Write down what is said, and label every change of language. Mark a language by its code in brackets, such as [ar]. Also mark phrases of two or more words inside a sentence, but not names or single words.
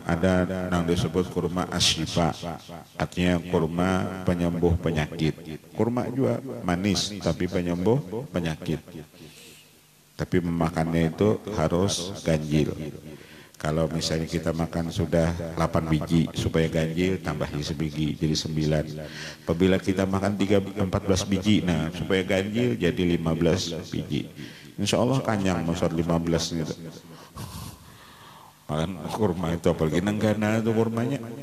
[id] Ada yang disebut kurma asyifa, artinya kurma penyembuh penyakit. Kurma juga manis tapi penyembuh penyakit. Tapi memakannya itu harus ganjil. Kalau misalnya kita makan sudah 8 biji, supaya ganjil tambahi sebiji jadi 9. Apabila kita makan 14 biji, nah supaya ganjil jadi 15 biji. Insya Allah kanyang masuk 15 gitu. Makan kurma itu apalagi nenggana itu kurmanya.